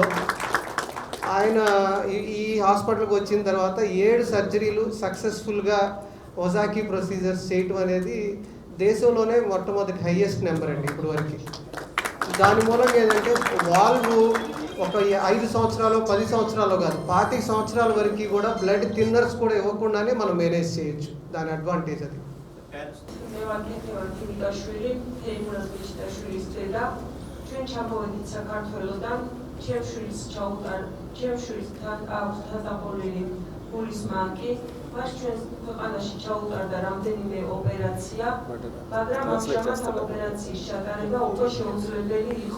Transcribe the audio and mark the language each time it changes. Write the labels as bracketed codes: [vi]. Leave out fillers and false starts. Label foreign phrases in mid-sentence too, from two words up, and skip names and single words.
[te] ఆయన ఈ హాస్పిటల్కి వచ్చిన తర్వాత 7 సర్జరీలు సక్సెస్ఫుల్గా ఒజాకీ ప్రొసీజర్స్ చేయటం అనేది దేశంలోనే మొట్టమొదటి [en] highest number [te] అండి ఇప్పుడు వరకు. దాని మూలంగా ఏంటంటే వాల్వ్ ఒక 5 సంవత్సరాలు 10 సంవత్సరాలు కాదు 25 సంవత్సరాల వరకు కూడా [en] blood thinners [te] కూడా ఇవ్వకుండానే మనం మేనేజ్ చేయొచ్చు. దాని అడ్వాంటేజ్ అది. [ka] ჩვენ ჩამოვედით საქართველოდან, ჩემს შვილისთან აქვს დასაყოლილი გულის მანკი, მას ჩვენს ქვეყანაში ჩაუტარდა რამდენიმე ოპერაცია, მაგრამ ამჟამად ამ ოპერაციის ჩატარება უკვე შეუძლებელი იყო.